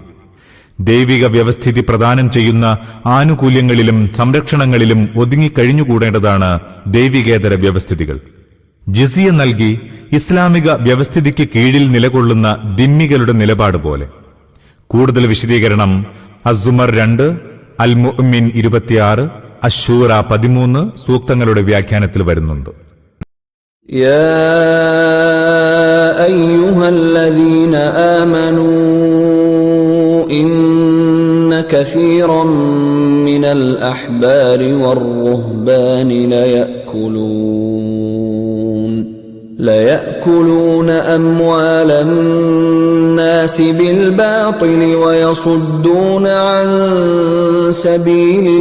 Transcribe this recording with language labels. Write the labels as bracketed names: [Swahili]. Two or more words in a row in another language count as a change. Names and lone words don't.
[Malayalam] ദൈവിക വ്യവസ്ഥിതി പ്രദാനം ചെയ്യുന്ന ആനുകൂല്യങ്ങളിലും സംരക്ഷണങ്ങളിലും ഒതുങ്ങിക്കഴിഞ്ഞുകൂടേണ്ടതാണ് ദൈവികേതര വ്യവസ്ഥിതികൾ. ജിസിയ നൽകി ഇസ്ലാമിക വ്യവസ്ഥിതിക്ക് കീഴിൽ നിലകൊള്ളുന്ന ദിമ്മികളുടെ നിലപാട് പോലെ. കൂടുതൽ വിശദീകരണം അസുമർ 2, അൽ മുഅ്മിൻ 26, അശൂറ 13 സൂക്തങ്ങളുടെ വ്യാഖ്യാനത്തിൽ വരുന്നുണ്ട്. [Arabic] يا أيها الذين آمنوا إن كثيرا من الأحبار والرهبان ليأكلون أموال الناس بالباطل ويصدون عن سبيل